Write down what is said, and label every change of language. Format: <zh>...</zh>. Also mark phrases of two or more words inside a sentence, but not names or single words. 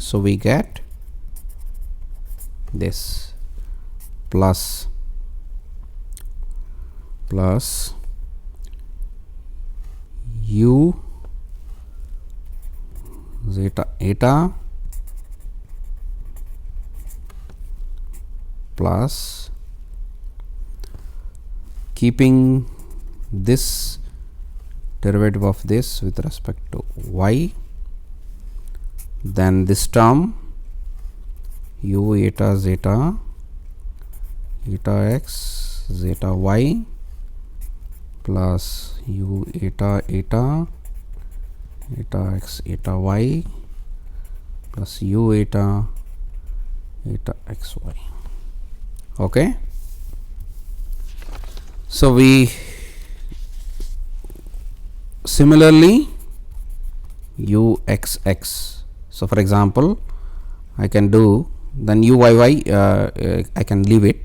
<en>So we get this plus u zeta eta plus keeping this derivative of this with respect to y, then this term u eta zeta eta x zeta y plus u eta eta eta x eta y plus u eta eta xy. Okay. So we similarly uxx. So for example, I can do then uyy, I can leave it.</en>